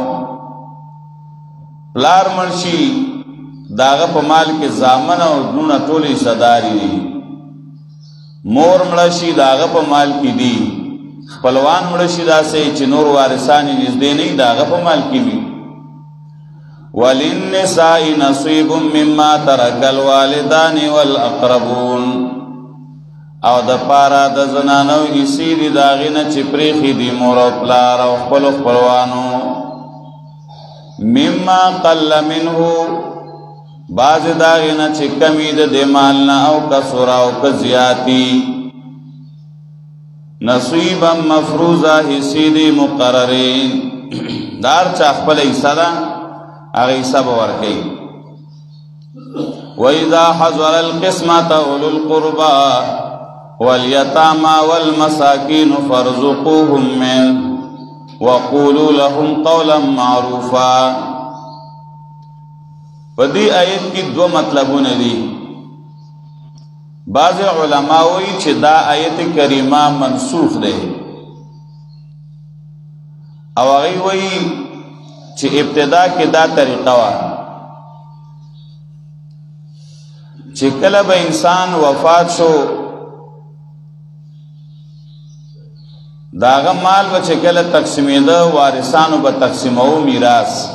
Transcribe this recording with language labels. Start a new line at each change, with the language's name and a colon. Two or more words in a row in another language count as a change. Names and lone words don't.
Pashto: پلار مرشي داغه په مال کې زامن او نونه ټولې صداري دي، مور مړشي داغه په مال کې دي، خپلوان مړشي داسې چې نور وارثان یې نږدې نه داغه په مال کې وي.
Arabic: وللنساء نصیب مما ترک الوالدان والاقربون.
Pashto: او د پاره د زنانو حصې دي داغې نه چې پریخي دي مور او پلار او خپلو خپلوانو.
Arabic: مما قل منه،
Pashto: بعض داغې نه چې کمی د دې مال نه او کثر او که زیاتی.
Arabic: نصیبا مفروضه،
Pashto: حصې دي مقررې، دار چا خپل حصه ده هغه حصه به ورکوي.
Arabic: وَإِذَا حَضَرَ الْقِسْمَةَ أُولُو الْقُرْبَى وَالْيَتَامَى وَالْمَسَاكِينُ فَارْزُقُوهُم مِّنْهُ وَقُولُوا لَهُمْ قَوْلًا مَّعْرُوفًا.
Pashto: په دې آیت کې دو مطلبونه دي. بعض علما وایي چې دا آیت کریمه منسوخ ده، او هغوی وایي چې ابتدا کې دا طریقه وه چې کله به انسان وفات شو داغه مال به چې کله تقسیمېده وارثانو به تقسیمو میراث.